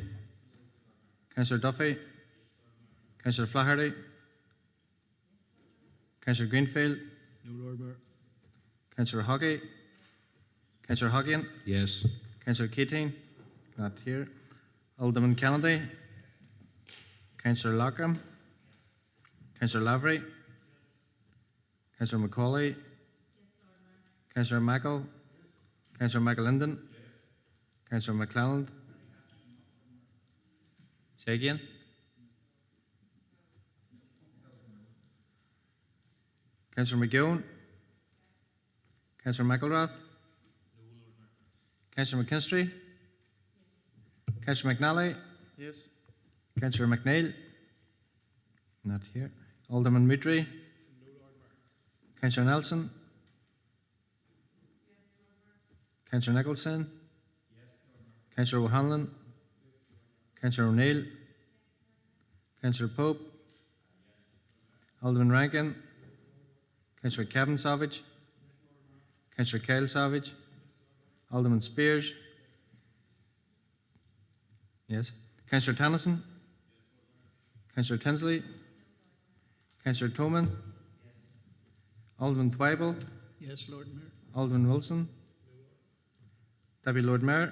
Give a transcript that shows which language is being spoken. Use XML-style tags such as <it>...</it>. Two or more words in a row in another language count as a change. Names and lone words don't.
<en>Councillor Duffy? Councillor Flaherty? Councillor Greenfield? No, Lord Mayor. Councillor Hockey? Councillor Hockian? Yes. Councillor Keating? Not here. Alderman Kennedy? Councillor Larkham? Councillor Lavery? Councillor Macaulay? Councillor Michael? Councillor Michael Linden. Councillor McClelland. Say again. Councillor McGowan. Councillor McElrath. Councillor McKinstry. Councillor McNally. Yes. Councillor McNeil. Not here. Alderman Mitri. Councillor Nelson. Councillor Nicholson. Councillor O'Hanlon. Councillor O'Neill. Councillor Pope. Alderman Rankin. Councillor Kevin Savage. Councillor Kyle Savage. Alderman Spears. Yes. Councillor Tennyson. Councillor Tinsley. Councillor Toman. Alderman Twyble. Yes, Lord Mayor. Alderman Wilson. Deputy Lord Mayor.</en>